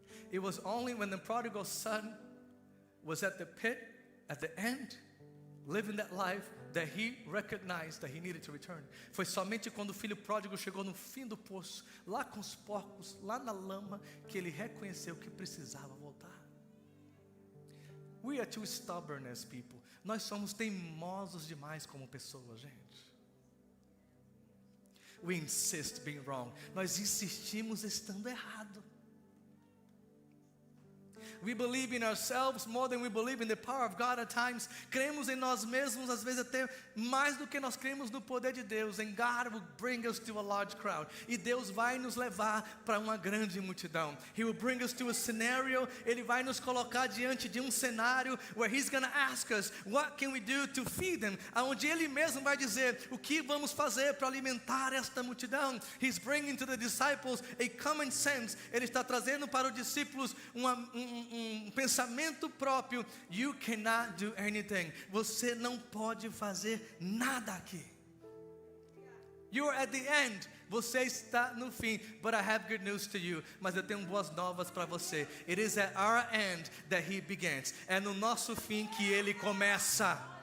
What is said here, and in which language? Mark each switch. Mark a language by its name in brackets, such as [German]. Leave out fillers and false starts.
[English] It was only when the prodigal son was at the pit, at the end, living that life, that he recognized that he needed to return. [Portuguese] Foi somente quando o filho pródigo chegou no fim do poço, lá com os porcos, lá na lama, que ele reconheceu que precisava voltar. [English] We are too stubborn as people. [Portuguese] Nós somos teimosos demais como pessoas, gente. [English] We insist being wrong. [Portuguese] Nós insistimos estando errado. [English] We believe in ourselves more than we believe in the power of God at times. [Portuguese] Cremos em nós mesmos, às vezes até mais do que nós cremos no poder de Deus. [English] And God will bring us to a large crowd. [Portuguese] E Deus vai nos levar para uma grande multidão. [English] He will bring us to a scenario. [Portuguese] Ele vai nos colocar diante de cenário [English] where He's going to ask us, what can we do to feed them? [Portuguese] Aonde Ele mesmo vai dizer, o que vamos fazer para alimentar esta multidão? [English] He's bringing to the disciples a common sense. [Portuguese] Ele está trazendo para os discípulos pensamento próprio. [English] You cannot do anything. [Portuguese] Você não pode fazer nada aqui. [English] You're at the end. [Portuguese] Você está no fim. [English] But I have good news to you. [Portuguese] Mas eu tenho boas novas para você. [English] It is at our end that He begins. [Portuguese] É no nosso fim que Ele começa.